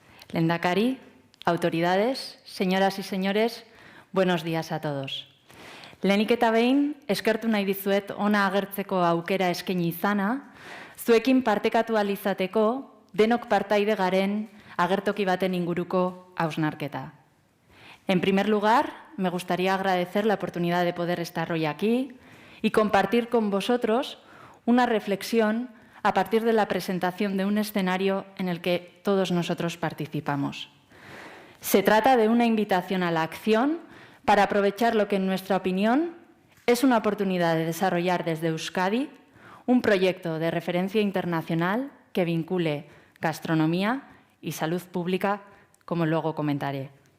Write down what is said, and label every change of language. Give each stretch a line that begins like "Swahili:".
Spanish: Lehendakari, autoridades, señoras y señores, buenos días a todos.
Basque: Lehenik eta behin, eskertu nahi dizuet ona agertzeko aukera eskaini izana, zuekin partekatu ahal izateko, denok partaide garen agertoki baten inguruko hausnarketa.
Spanish: En primer lugar, me gustaría agradecer la oportunidad de poder estar hoy aquí y compartir con vosotros una reflexión a partir de la presentación de un escenario en el que todos nosotros participamos. Se trata de una invitación a la acción para aprovechar lo que, en nuestra opinión, es una oportunidad de desarrollar desde Euskadi un proyecto de referencia internacional que vincule gastronomía y salud pública, como luego comentaré.